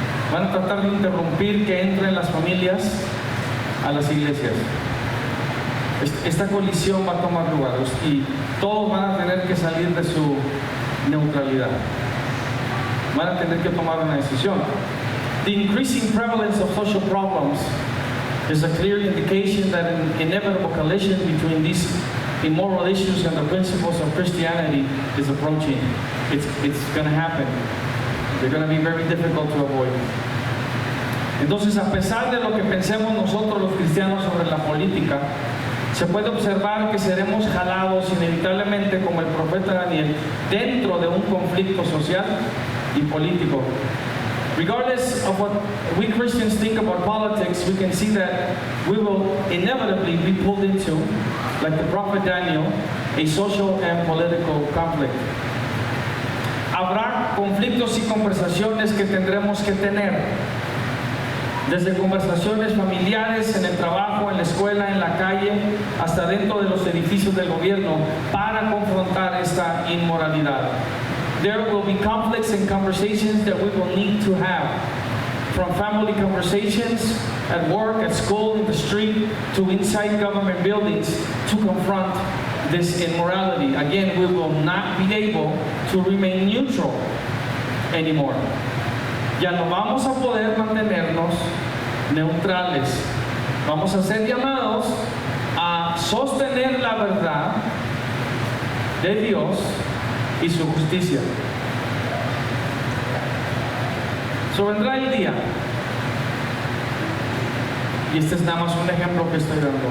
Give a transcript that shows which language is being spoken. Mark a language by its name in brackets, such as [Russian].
[Spanish] Van a tratar de interrumpir que entren las familias a las iglesias. Esta colisión va a tomar lugar y todos van a tener que salir de su neutralidad. Van a tener que tomar una decisión. [English] The increasing prevalence of social problems is a clear indication that an inevitable collision between these immoral issues and the principles of Christianity is approaching. It's going to happen. They're going to be very difficult to avoid. [Spanish] Entonces, a pesar de lo que pensemos nosotros los cristianos sobre la política, se puede observar que seremos jalados inevitablemente, como el profeta Daniel, dentro de un conflicto social y político. [English] Regardless of what we Christians think about politics, we can see that we will inevitably be pulled into, like the prophet Daniel, a social and political conflict. [Spanish] Habrá conflictos y conversaciones que tendremos que tener, desde conversaciones familiares, en el trabajo, en la escuela, en la calle, hasta dentro de los edificios del gobierno, para confrontar esta inmoralidad. [English] There will be conflicts and conversations that we will need to have, from family conversations, at work, at school, in the street, to inside government buildings, to confront this immorality. Again, we will not be able to remain neutral anymore. [Spanish] Ya no vamos a poder mantenernos neutrales. Vamos a ser llamados a sostener la verdad de Dios y su justicia. Vendrá el día, y este es nada más un ejemplo que estoy dando.